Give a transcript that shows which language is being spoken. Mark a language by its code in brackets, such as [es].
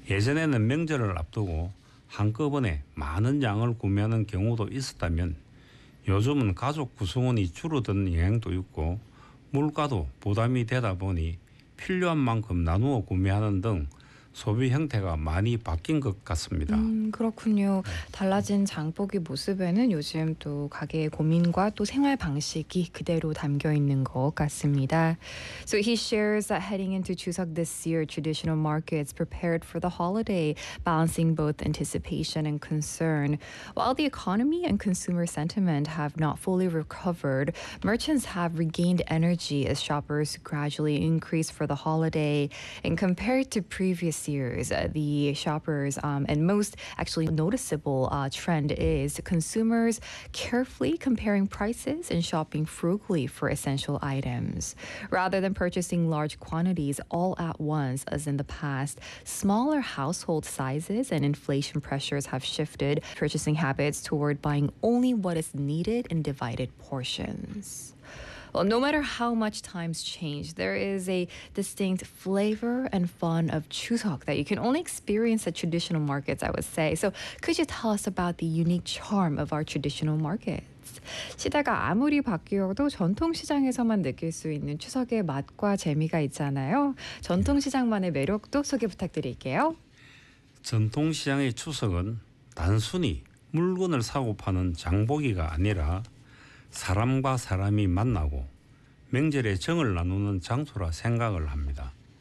[ko] 예전에는 명절을 앞두고 한꺼번에 많은 양을 구매하는 경우도 있었다면 요즘은 가족 구성원이 줄어든 영향도 있고 물가도 부담이 되다 보니 필요한 만큼 나누어 구매하는 등 소비 형태가 많이 바뀐 것 같습니다. 그렇군요. 달라진 장보기 모습에는 요즘 또 가게의 고민과 또 생활 방식이 그대로 담겨 있는 것 같습니다. [en] So he shares that heading into Chuseok this year, traditional markets prepared for the holiday, balancing both anticipation and concern. While the economy and consumer sentiment have not fully recovered, merchants have regained energy as shoppers gradually increase for the holiday. And compared to previous years, the shoppers and most actually noticeable trend is consumers carefully comparing prices and shopping frugally for essential items. Rather than purchasing large quantities all at once as in the past, smaller household sizes and inflation pressures have shifted purchasing habits toward buying only what is needed in divided portions. Well, no matter how much times change, there is a distinct flavor and fun of Chuseok that you can only experience at traditional markets, I would say. So could you tell us about the unique charm of our traditional markets? [ko] 시대가 아무리 바뀌어도 전통시장에서만 느낄 수 있는 추석의 맛과 재미가 있잖아요. 전통시장만의 매력도 소개 부탁드릴게요. 전통시장의 추석은 단순히 물건을 사고 파는 장보기가 아니라 사람과 사람이 만나고 명절에 정을 나누는 장소라 생각을 합니다.